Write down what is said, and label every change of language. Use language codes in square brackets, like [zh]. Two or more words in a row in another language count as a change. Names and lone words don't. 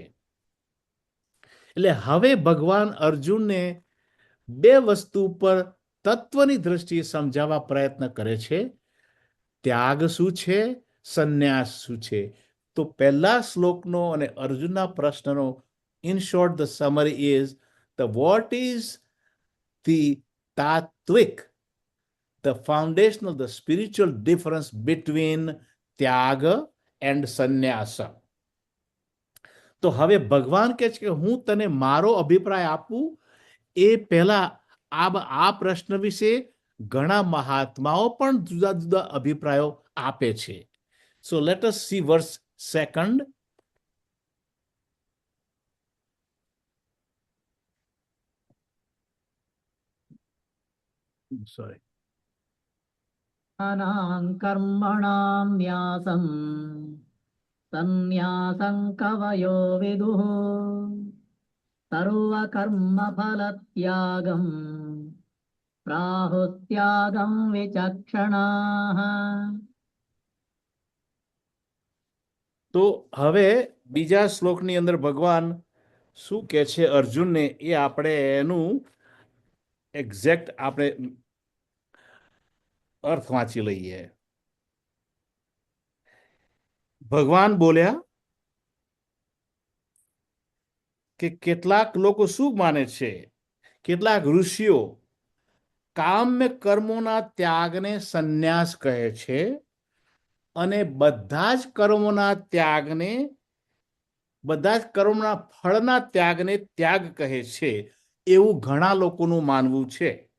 [gu] એટલે હવે ભગવાન અર્જુનને 2 વસ્તુ ઉપર તત્વની દ્રષ્ટિએ સમજાવવા પ્રયત્ન કરે છે. ત્યાગ શું છે, સંન્યાસ શું છે. તો પહેલા શ્લોકનો અને અર્જુનના પ્રશ્નનો [en] in short the summary is the what is the [gu] તાત્વિક, [en] the foundational, the spiritual difference between ત્યાગ and સંન્યાસ. [gu] તો હવે ભગવાન કહે છે કે હું તને મારો અભિપ્રાય આપું એ પહેલા આ પ્રશ્ન વિશે ઘણા મહાત્માઓ પણ જુદા જુદા અભિપ્રાયો આપે છે. [en] So let us see verse second, sorry, [sa] ज्ञानां कर्मणां न्यासं सन्न्यासं कवयो विदुः सर्वकर्मफलत्यागं प्राहुस्त्यागं विचक्षणाः. [gu] તો હવે બીજા શ્લોકની અંદર ભગવાન શું કહે છે અર્જુનને એ આપણે એનું એક્ઝેક્ટ આપણે અર્થ વાંચી લઈએ. ભગવાન બોલ્યા કે કેટલાક લોકો શું માને છે, કેટલાક ઋષિઓ કામ્ય કર્મોના ત્યાગને સંન્યાસ કહે છે અને બધા જ કર્મોના ત્યાગને, બધા જ કર્મોના ફળના ત્યાગને ત્યાગ કહે છે, એવું ઘણા લોકોનું માનવું છે.